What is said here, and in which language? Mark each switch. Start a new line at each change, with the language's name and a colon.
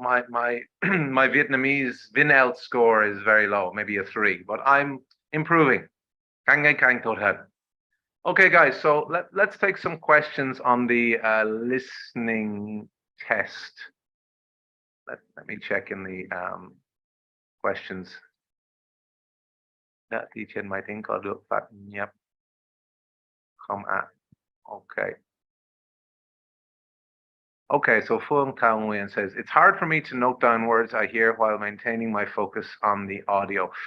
English: My my Vietnamese IELTS score is very low, maybe a 3, but I'm improving.
Vietnamese: Càng ngày càng tốt hơn.
English: Okay, guys, so let's take some questions on the listening test. Let me check in the questions.
Vietnamese: Đã thi trên máy tính có được phát nhập không ạ?
English: Okay. Okay, so Phương Thao Nguyen says, it's hard for me to note down words I hear while maintaining my focus on the audio.